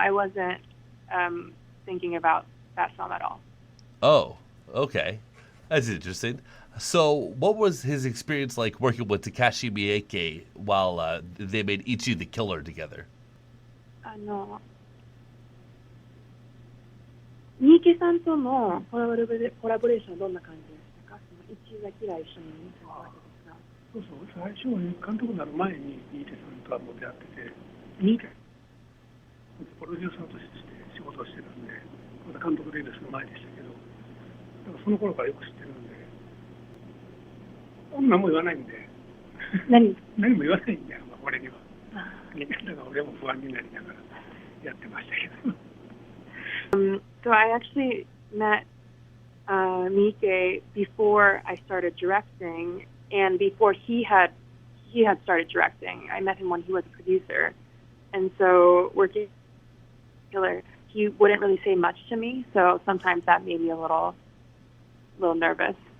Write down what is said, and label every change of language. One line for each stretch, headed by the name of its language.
English: I wasn't thinking about that film at all. Oh, okay. That's interesting. So, what was his experience like working with Takashi Miike while they made Ichi the Killer together?
Japanese: 三池さんとのコラボレーションはどんな感じでしたか？ Ichi the Killer一緒に見たわけですが。そう最初監督になる前に三池さんとはもう出会ってて、三池プロデューサーとして仕事をしてたんで、まだ監督デビューする前でしたけど、だからその頃からよく知ってるんで。何も言わないんで何も言わないんだよ、俺には。だから俺も不安になりながらやってましたけど。
English: So I actually met Miike before I started directing, and before he had started directing. I met him when he was a producer, and so working killer, he wouldn't really say much to me, so sometimes that made me a little nervous.